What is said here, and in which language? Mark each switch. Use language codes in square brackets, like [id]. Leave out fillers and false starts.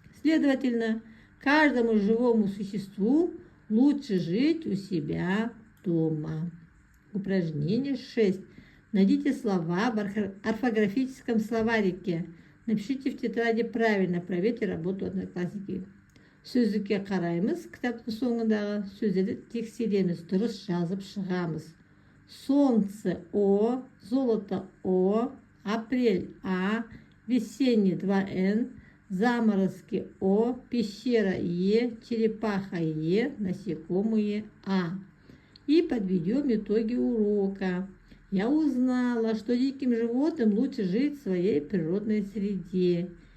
[ru] Следовательно, каждому живому существу лучше жить у себя дома. Упражнение 6. Найдите слова в орфографическом словарике. Напишите в тетради правильно, проверьте работу одноклассники. [kk] Сөздікке қараймыз, кітаптың соңындағы сөздерді тексереміз, дұрыс жазып шығамыз. [ru] Солнце О, золото О, апрель А, весенний 2Н, заморозки О, пещера Е, черепаха Е, насекомые А. И подведем итоги урока. Я узнала, что диким животным лучше жить в своей природной среде.